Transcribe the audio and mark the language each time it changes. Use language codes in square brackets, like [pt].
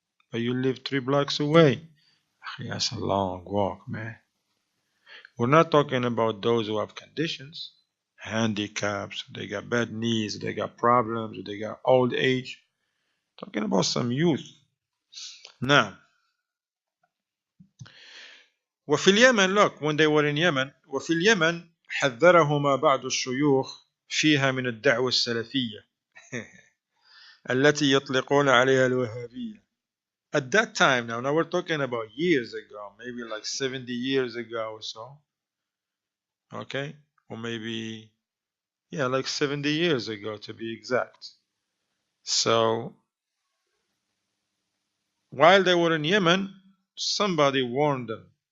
[en] But you live 3 blocks away. That's a long walk, man. We're not talking about those who have conditions, handicaps, they got bad knees, they got problems, they got old age. Talking about some youth. [ar] Now, وفي اليمن, [en] look, when they were in Yemen, [ar] وفي اليمن حذرهما بعض الشيوخ فيها من الدعوة السلفية التي يطلقون عليها الوهابية. [en] At that time, now we're talking about years ago, maybe like 70 years ago or so. Okay? Or maybe, yeah, like 70 years ago to be exact. So, while they were in Yemen, somebody warned them.